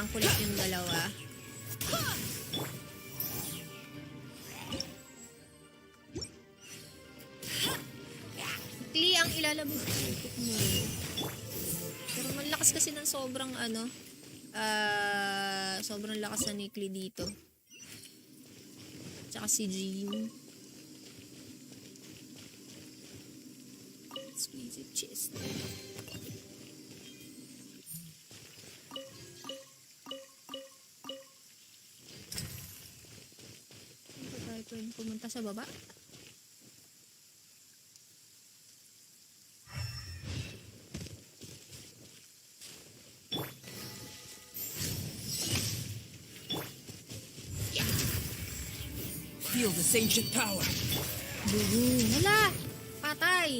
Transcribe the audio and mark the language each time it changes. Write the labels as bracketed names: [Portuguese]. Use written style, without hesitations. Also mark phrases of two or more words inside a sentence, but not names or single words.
[Filipino] Ang kulit yung dalawa. Kli ang ilalabas mo. Pero malakas kasi ng sobrang sobrang lakas na ni Kli dito. Tsaka si Jean. [English] Squeeze it chest. [Filipino] Hindi tayo pwede pumunta sa baba. [English] Feel this ancient power. [Filipino] Bubu. Wala! Patay!